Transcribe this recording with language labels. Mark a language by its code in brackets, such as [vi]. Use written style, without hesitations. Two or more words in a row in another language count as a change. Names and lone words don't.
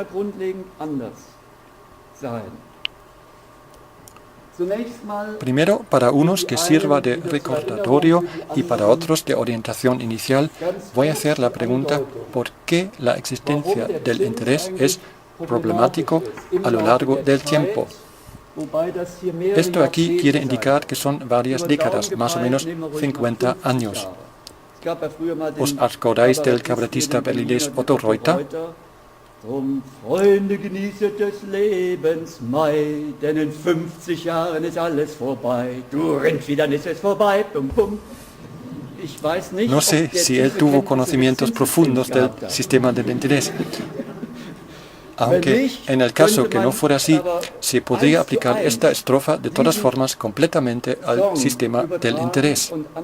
[es] Primero, para unos que sirva de recordatorio y para otros de orientación inicial, voy a hacer la pregunta ¿por qué la existencia del interés es problemático a lo largo del tiempo? Esto aquí quiere indicar que son varias décadas, más o menos 50 años. ¿Os acordáis del cabaretista berlinés Otto Reuter? [de] Freunde, genießet des Lebens Mai, denn in 50 Jahren ist alles vorbei. Du Rindfedern ist es vorbei, bum bum. [es] No sé si él tuvo conocimientos profundos del sistema del interés. Aunque en el caso que no fuera así, se podría aplicar esta estrofa de todas formas completamente al sistema del interés.